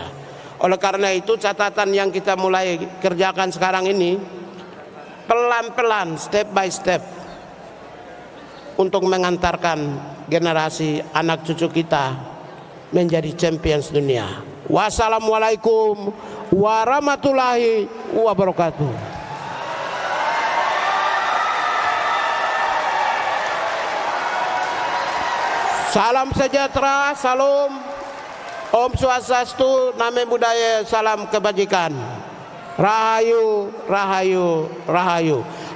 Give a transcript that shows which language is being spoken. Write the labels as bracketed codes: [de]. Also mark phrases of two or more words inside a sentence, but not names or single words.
[id] Oleh karena itu, catatan yang kita mulai kerjakan sekarang ini pelan-pelan, [en] step by step, [id] untuk mengantarkan generasi anak cucu kita menjadi champions dunia. [ar] Wassalamualaikum warahmatullahi wabarakatuh. [id] Salam sejahtera, salam, Om Swastiastu, Namo Buddhaya, salam kebajikan. Rahayu, rahayu, rahayu.